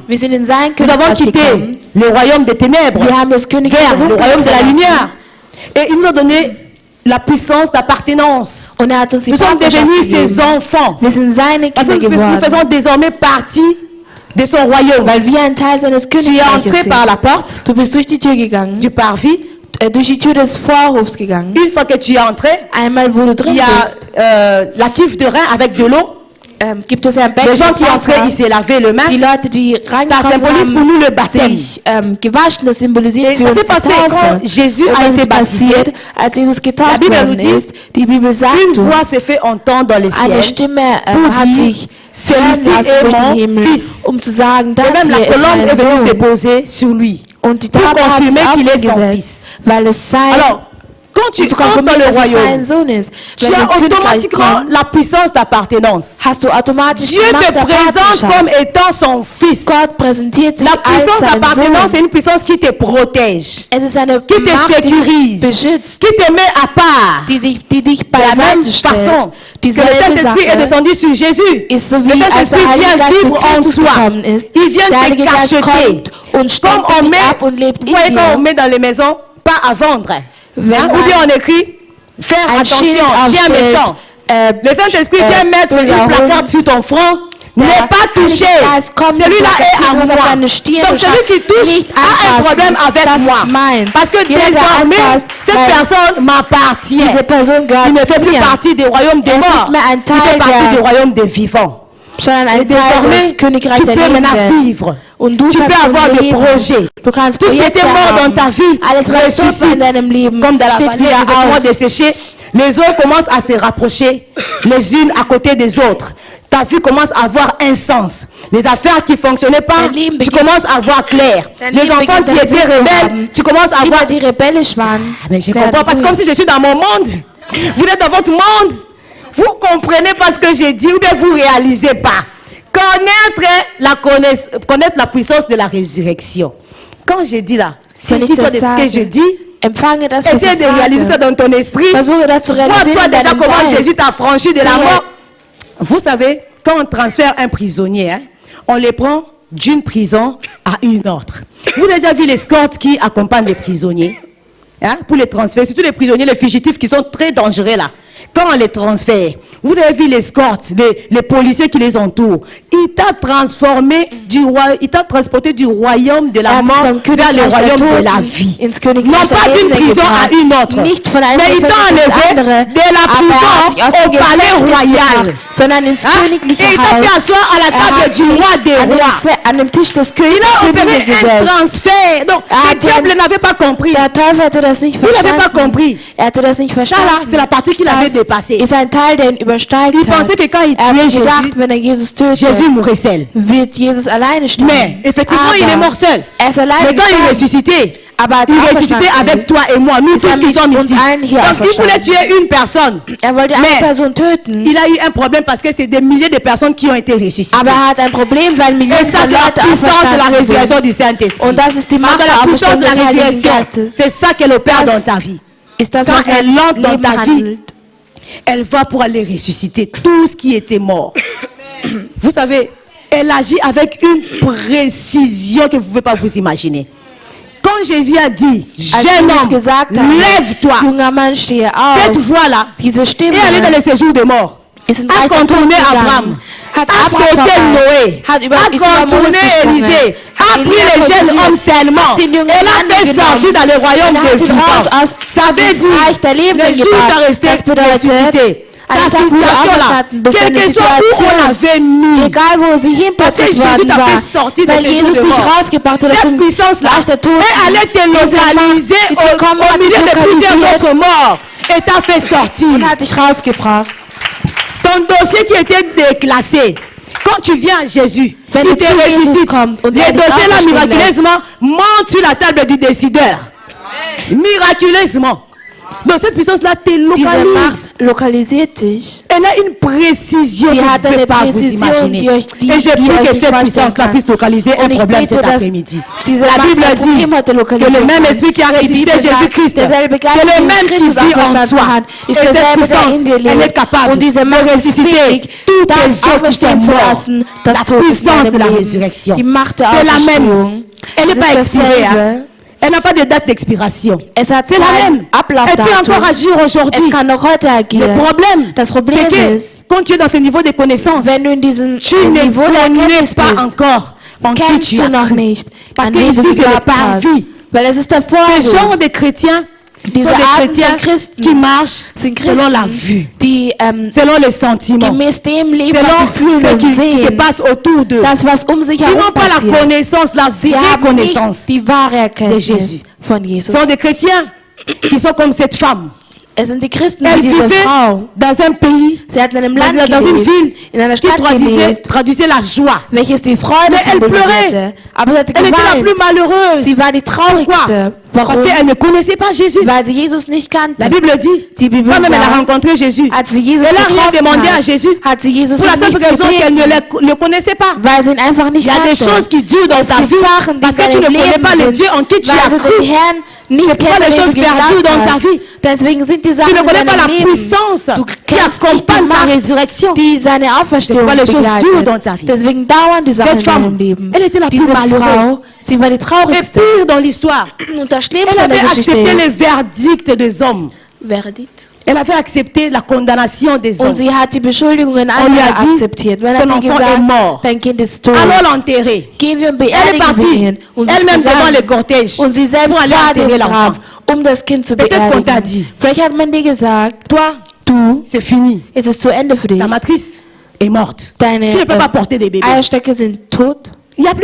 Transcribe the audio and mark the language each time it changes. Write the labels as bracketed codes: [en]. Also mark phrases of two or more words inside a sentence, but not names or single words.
[de] Wir sind in sein [fr] Nous avons [de] Königreich [fr] quitté [de] gekommen. [fr] le royaume des ténèbres [de] Wir haben das Königreich [fr] vers [de] der [fr] le royaume de la [de] Dunkelheit [fr] lumière. [de] verlassen. [fr] Et il nous a donné la puissance d'appartenance. [de] Und er hat uns die [fr] Nous sommes [de] Partnerschaft [fr] devenus ses [de] gegeben. [fr] enfants. [de] Wir sind seine [fr] Parce [de] Kinder [fr] que nous [de] geworden, [fr] faisons désormais partie de son royaume. [de] weil wir ein Teil seines [fr] Tu es [de] Königreiches [fr] entré par [de] sind. [fr] la porte [de] Du bist durch die Tür gegangen, [fr] du parvis. [de] durch die Tür des Vorhofs gegangen. [fr] Une fois que tu es entré, [de] Einmal, wo du [fr] il [de] drin [fr] y a [de] bist, [fr] la cuve de rein avec de l'eau. [de] gibt es ein [fr] Les [de] Becken [fr] gens qui [de] mit [fr] entraient, ils [de] Wasser. [fr] se lavaient les mains. [de] Die Leute, die [fr] Ça [de] reingekommen [fr] symbolise pour nous le baptême. [de] haben, sich gewaschen, das symbolisiert [fr] Et [de] für [fr] ça [de] uns [fr] s'est [de] die [fr] passé [de] Taufe. [fr] quand Jésus [de] Und [fr] a [de] was [fr] été [de] ist [fr] baptisé. [de] passiert, als Jesus [fr] La [de] getauft [fr] Bible nous [de] worden [fr] dit, [de] ist? Die Bibel sagt [fr] Une voix [de] uns, [fr] s'est fait entendre dans les [de] eine [fr] ciels. [de] Stimme [fr] pour [de] hat [fr] dire, [de] sich hören [fr] celui-ci [de] lassen [fr] est [de] durch [fr] mon [de] den Himmel, [fr] fils. [de] um zu sagen, das [fr] Et même la [de] hier ist [fr] colombe [de] mein [fr] est venue se [de] Sohn. [fr] poser sur lui. [de] Und die [fr] pour [de] Taube hat sich [fr] confirmer qu'il est son [de] aufgesetzt, [fr] fils. [de] weil es sein, [fr] Alors, quand tu [de] um zu [fr] entres dans [de] konfirmieren, [fr] le [de] dass es sein [fr] royaume, [de] Sohn ist. [fr] tu [de] Wenn du [fr] as [de] ins Königreich [fr] automatiquement [de] kommst, [fr] la puissance d'appartenance. [de] hast du automatisch [fr] Dieu [de] die Macht [fr] te [de] der [fr] présente [de] Partnerschaft. [fr] comme étant son fils. [de] Gott präsentiert sich [fr] La [de] als [fr] puissance [de] sein [fr] d'appartenance, c'est [de] Sohn. [fr] une puissance qui te protège, [de] Es ist eine [fr] qui te [de] Macht, die [fr] sécurise, [de] dich beschützt, [fr] qui te met à part. [de] die dich [fr] De la même [de] beiseite [fr] façon [de] stellt. [fr] que le [de] Dieselbe [fr] Saint-Esprit est [de] Sache [fr] descendu sur Jésus. [de] ist so [fr] Le [de] wie als der [fr] Saint-Esprit [de] Heilige [fr] vient [de] Geist in [fr] vivre en [de] Christus [fr] toi. [de] gekommen ist. [fr] Il vient [de] Der [fr] te [de] Heilige Geist [fr] cacheter. [de] kommt und [fr] Comme [de] stempelt [fr] on [de] dich [fr] met, [de] ab und lebt [fr] vous [de] in [fr] voyez quand on [de] dir. [fr] met dans les maisons, pas à vendre. [de] Wenn [fr] Hein, Ou [de] man [fr] bien on écrit, faire [de] ein [fr] attention, [de] Schild [fr] chien [de] aufstellt, [fr] méchant. Le Saint-Esprit vient mettre [de] böser [fr] une placard [de] Hund, [fr] sur ton front. [de] der [fr] N'est pas touché. [de] Heilige Geist kommt und [fr] Celui-là est à [de] plakatiert [fr] moi. [de] auf deine Stirn [fr] Donc [de] und [fr] celui [de] sagt, [fr] qui touche [de] nicht [fr] a un [de] anfassen, [fr] problème avec [de] das [fr] moi. [de] ist meins. [fr] Parce que [de] Jeder, der [fr] désormais, [de] anfasst, [fr] cette [de] weil [fr] personne m'appartient. [de] diese Person gehört [fr] Il ne fait plus [de] mir, [fr] partie du royaume des [de] Er ist [fr] morts. [de] nicht mehr ein [fr] Il fait [de] Teil [fr] partie [de] der- [fr] du royaume des vivants. [de] sondern [fr] Et [de] ein Teil [fr] désormais, [de] des Königreichs [fr] tu [de] der [fr] peux maintenant [de] Lebenden. [fr] vivre [de] Und du [fr] Tu [de] kannst [fr] peux avoir des [de] leben. [fr] projets. [de] Du kannst [fr] Tout ce qui [de] Projekte [fr] était mort dans [de] haben. [fr] ta vie [de] Alles, was tot war in [fr] ressuscite. [de] deinem Leben, [fr] Comme dans la [de] steht [fr] vallée, [de] wieder [fr] les ossements [de] auf. [fr] desséchés. Les eaux commencent à se rapprocher les unes à côté des autres. Ta vie commence à avoir un sens. Les affaires qui ne fonctionnaient pas, [de] Dein Leben [fr] tu [de] beginnt- [fr] commences à voir clair. [de] Dein [fr] Les [de] Leben [fr] enfants [de] beginnt [fr] qui [de] einen [fr] étaient [de] Sinn zu [fr] rebelles, [de] haben. [fr] tu commences à voir. [de] Kinder, die rebellisch waren, [fr] Mais je [de] werden [fr] comprends parce que comme [de] ruhig. [fr] si je suis dans mon monde. Vous êtes dans votre monde. Vous comprenez pas ce que j'ai dit ou bien vous réalisez pas. Connaître la puissance de la résurrection. Quand j'ai dit là, [de] Wenn ich [fr] saisis-toi [de] das [fr] de ce que [de] sage, [fr] j'ai dit. [de] empfange das, was [fr] Essaie [de] ich [fr] de réaliser ça [de] sage. [fr] dans ton esprit. [de] Versuche das zu realisieren [fr] Vois-toi [de] in [fr] déjà [de] deinem [fr] comment [de] Geist. [fr] Jésus t'a franchi de la [de] Siehe. [fr] mort. Vous savez, quand on transfère un prisonnier, hein, on les prend d'une prison à une autre. Vous avez déjà vu l'escorte qui accompagne les prisonniers hein, pour les transférer, surtout les prisonniers, les fugitifs qui sont très dangereux là. Quand on les transfère, vous avez vu l'escorte, les policiers qui les entourent. Il t'a transformé il t'a transporté du royaume de la [de] hat dich [fr] mort [de] vom [fr] vers le [de] Königreich der [fr] royaume de [de] Toten [fr] la vie. [de] ins Königreich [fr] Non [de] der [fr] pas d'une [de] Lebenden [fr] prison à [de] gebracht. [fr] une autre. [de] Nicht von einem [fr] Mais il t'a [de] Gefängnis ins [fr] enlevé [de] andere, [fr] de la [de] aber er hat dich aus [fr] prison au [de] dem [fr] palais [de] Gefängnis [fr] royal. [de] gebracht, sondern ins [fr] Hein? [de] königliche [fr] Et il t'a fait [de] Haus. [fr] asseoir à la [de] Er [fr] table [de] hat [fr] du roi [de] sich [fr] des rois. [de] an dem Tisch des [fr] Il a opéré [de] Königs [fr] un [de] gesetzt. [fr] transfert. Donc, Ah, le diable n'avait pas compris. [de] Der Teufel hatte das nicht [fr] Il n'avait pas [de] verstanden. [fr] compris. [de] Er hatte das nicht [fr] Ça là, [de] verstanden. [fr] c'est la partie qu'il avait [de] Das [fr] dépassée. [de] ist ein Teil, der ihn übersteigt [fr] Il [de] hat. [fr] pensait que quand il [de] Er hat [fr] tuait [de] gedacht, [fr] Jésus, [de] wenn er Jesus tötet, [fr] Jésus mourrait seul. [de] wird Jesus alleine sterben. [fr] Mais effectivement, il est mort seul. [de] Er ist alleine [fr] Mais quand il [de] gestorben. [fr] ressuscitait, [de] Aber als [fr] il [de] er [fr] ressuscitait [de] auferstanden [fr] avec [de] ist, [fr] toi et moi, nous [de] ist [fr] tous [de] er [fr] qui [de] mit [fr] sommes [de] uns [fr] ici. [de] allen hier [fr] Donc il voulait [de] auferstanden. [fr] tuer une personne. [de] Er wollte eine [fr] Mais [de] Person töten, [fr] il a eu un problème parce que c'est des milliers de personnes qui ont été ressuscitées. [de] aber er hat ein Problem, weil [fr] Et [de] Millionen [fr] ça, [de] von [fr] c'est la [de] Leuten [fr] puissance de la [de] auferstanden [fr] résurrection [de] sind. [fr] du Saint-Esprit. [de] Und das ist die Macht [fr] Dans [de] der [fr] la puissance [de] Auferstehung [fr] de la [de] des Heiligen [fr] résurrection, [de] Geistes. [fr] c'est ça qu'elle opère [de] Das [fr] dans ta vie. [de] ist das, [fr] Quand [de] was [fr] elle [de] dein [fr] entre dans [de] Leben [fr] ta vie, [de] handelt. [fr] elle va pour aller ressusciter tout ce qui était mort. Vous savez, elle agit avec une précision que vous ne pouvez pas vous imaginer. Quand Jésus a dit, [de] Als [fr] jeune [de] Jesus [fr] homme, [de] gesagt hat, [fr] lève-toi, [de] junger Mann, stehe auf, [fr] cette voix-là, [de] diese Stimme [fr] et aller dans le séjour des morts, [de] ist in [fr] a [de] Reich der [fr] contourné [de] Toten [fr] Abraham, [de] gegangen, hat [fr] a [de] Abraham [fr] sauté [de] vorbei, [fr] Noé, [de] hat über [fr] a [de] ist über Moses [fr] contourné [de] gesprungen, [fr] Élisée, a [de] hat [fr] pris les [de] Elia [fr] jeunes [de] kontrolliert, [fr] hommes seulement, [de] hat den jungen [fr] et l'a [de] Mann [fr] fait [de] genommen, [fr] sortir dans le royaume [de] und hat [fr] des [de] ihn raus [fr] vivants. [de] aus [fr] Ça veut [de] des Reich der [fr] dire, [de] Lebenden [fr] le jour où tu [de] gebracht. [fr] as resté [de] Das bedeutet, [fr] ressuscité, ta [de] an dem Tag, wo du [fr] situation là, [de] auferstanden bist, [fr] quel [de] deine [fr] que soit où on [de] Situation, [fr] l'avait mis, [de] egal wo sie [fr] parce que [de] hinplatziert [fr] Jésus [de] worden [fr] t'a fait [de] war, [fr] sortir de [de] weil [fr] ce jour [de] Jesus [fr] de [de] dich [fr] mort. [de] rausgebracht hat aus [fr] Cette [de] dem [fr] puissance-là [de] Reich der Toten. [fr] est allée te [de] Diese Macht [fr] localiser [de] ist gekommen, [fr] au [de] hat dich [fr] milieu de plusieurs [de] lokalisiert [fr] autres morts et t'a fait sortir. [de] und hat dich rausgebracht. [fr] Ton dossier qui était déclassé, quand tu viens à Jésus, [de] Wenn [fr] il [de] du [fr] te [de] zu Jesus [fr] ressuscite. [de] kommst und [fr] Les [de] er dich [fr] dossiers là [de] auferstehen lässt. [fr] miraculeusement montent sur la table du décideur. Miraculeusement. Donc cette puissance-là te [de] Diese [fr] localise. [de] Macht lokalisiert dich. [fr] Elle a une précision [de] Sie [fr] que [de] hat [fr] vous ne pouvez [de] eine [fr] pas vous [de] Précision, [fr] imaginer. [de] die euch die- [fr] Et j'ai [de] die [fr] pris [de] euch [fr] que [de] nicht [fr] cette [de] vorstellen [fr] puissance-là [de] kann. [fr] puisse localiser un [de] Und ich [fr] problème [de] bete, [fr] cet [de] dass [fr] après-midi. [de] diese [fr] La [de] Macht [fr] Bible [de] ein [fr] dit [de] Problem heute [fr] que [de] lokalisieren [fr] le même [de] kann. [fr] esprit qui a [de] Die [fr] ressuscité [de] Bibel sagt, [fr] Jésus-Christ, [de] derselbe Geist, [fr] c'est [de] der [fr] le même qui [de] Christus [fr] vit en [de] auferstanden [fr] toi. [de] hat, [fr] Et [de] ist [fr] cette [de] derselbe, der [fr] puissance, [de] in dir [fr] elle est [de] lebt. [fr] capable [de] Und diese [fr] de [de] Macht ist [fr] ressusciter [de] fähig, [fr] toutes les [de] das [fr] choses qui sont [de] auferstehen zu [fr] mortes. [de] lassen, das [fr] La [de] Tod ist in [fr] puissance de [de] deinem [fr] la [de] Leben. [fr] résurrection. [de] Die Macht der [fr] C'est la même. [de] Auferstehung. [fr] Elle n'est [de] Es [fr] pas [de] ist [fr] expirée. Hein. [de] dasselbe. [fr] Elle n'a pas de date d'expiration. [de] Es hat [fr] C'est la [de] kein [fr] même. Elle peut [de] Ablaufdatum. [fr] encore agir aujourd'hui. [de] Es kann noch heute [fr] Le [de] agieren. [fr] problème, [de] Das Problem [fr] c'est que [de] ist, [fr] quand tu es dans ce niveau de connaissance, [de] wenn du in diesem [fr] tu ne [de] Niveau der [fr] connais [de] Erkenntnis [fr] pas [de] bist, [fr] encore en qui [de] kennst [fr] tu [de] du [fr] as [de] noch [fr] cru. [de] nicht, [fr] Parce [de] an [fr] que [de] wen [fr] ici, [de] du [fr] c'est le [de] geglaubt hast. [fr] parvis. [de] Weil es ist der [fr] Ces [de] Vorwurf. [fr] genres de chrétiens [de] Diese [fr] sont des [de] Arten [fr] chrétiens [de] von Christen [fr] qui marchent [de] sind [fr] selon la [de] Christen, [fr] vue, [de] die [fr] selon les sentiments, [de] gemäß dem leben, was [fr] selon [de] sie fühlen [fr] ce [de] und [fr] qui se [de] sehen. [fr] passe autour d'eux. [de] Das, was um sich [fr] Ils [de] herum [fr] n'ont pas la [de] passiert. [fr] connaissance, la [de] Sie [fr] vraie [de] haben nicht [fr] connaissance. [de] die wahre [fr] Jésus. [de] Erkenntnis von [fr] Ce [de] Jesus. [fr] sont des chrétiens qui sont comme cette femme. [de] Es sind die Christen, [fr] Elle [de] wie diese [fr] vivait [de] Frau. [fr] dans un pays, [de] Sie hat in einem [fr] dans [de] Land [fr] une [de] gelebt, [fr] ville [de] in einer [fr] qui [de] Stadt gelebt, [fr] traduisait la joie. [de] welches die Freude [fr] Mais elle [de] symbolisierte. [fr] pleurait. [de] Aber sie hatte [fr] Elle était la [de] geweint. [fr] plus malheureuse. [de] Sie war die [fr] Pourquoi? [de] traurigste. [fr] Parce [de] Warum? [fr] qu'elle ne connaissait pas Jésus. [de] Weil sie Jesus nicht kannte. [fr] La Bible dit, [de] Die Bibel [fr] quand même elle a [de] sagt, [fr] rencontré Jésus, [de] als sie Jesus [fr] elle a rien [de] getroffen [fr] demandé à [de] hat, [fr] Jésus. [de] hat sie Jesus [fr] Pour la [de] um [fr] simple [de] nichts [fr] raison qu'elle ne [de] gebeten, [fr] le connaissait pas. [de] weil sie ihn einfach nicht [fr] Il y a des [de] kannte. [fr] choses qui durent dans [de] Es [fr] ta [de] gibt [fr] vie [de] Sachen, die [fr] parce que [de] in [fr] tu ne [de] deinem [fr] connais [de] Leben [fr] pas le [de] sind, [fr] Dieu en qui tu as [de] weil du [fr] cru. [de] den Herrn nicht [fr] C'est pourquoi [de] kennst, [fr] les [de] an den [fr] choses [de] du [fr] perdues [de] geglaubt [fr] dans ta [de] hast. [fr] vie. [de] Deswegen sind die [fr] Tu [de] Sachen [fr] ne [de] in [fr] connais pas la [de] deinem Leben. [fr] puissance [de] Du [fr] qui [de] kennst nicht die [fr] accompagne sa [de] Macht, [fr] résurrection. [de] die seine Auferstehung [fr] pourquoi les choses durent dans [de] begleitet. [fr] ta vie. [de] Deswegen dauern die Sachen [fr] Cette [de] in [fr] femme, [de] deinem Leben. [fr] elle était la plus [de] Diese [fr] malheureuse. [de] Frau, sie war die [fr] Et [de] traurigste. [fr] pire dans l'histoire, [de] Und das [fr] elle [de] Schlimmste an [fr] avait [de] der Geschichte [fr] accepté [de] ist, [fr] le verdict des hommes. [de] Verdict. [fr] Elle avait accepté la condamnation des hommes. [de] Und sie hat die Beschuldigungen [fr] On lui a [de] anderer [fr] dit, [de] akzeptiert. Man [fr] ton [de] hat ihr [fr] enfant est mort. [de] gesagt, dein Kind ist tot. [fr] Allons l'enterrer. [de] Gehen wir und [fr] Elle est [de] beerdigen wir [fr] partie, [de] ihn. Und sie ist [fr] elle-même devant [de] gegangen. [fr] le cortège, [de] Und sie selbst [fr] pour aller [de] war [fr] enterrer [de] dem [fr] l'enfant. [de] Grab, um das Kind zu [fr] Peut-être qu'on t'a [de] beerdigen. [fr] dit, [de] Vielleicht hat man dir gesagt, [fr] toi, [de] du, [fr] c'est fini. [de] es ist zu Ende für dich. [fr] Ta matrice est morte. [de] Deine [fr] Tu ne peux pas porter des bébés. [de] Eierstöcke sind tot.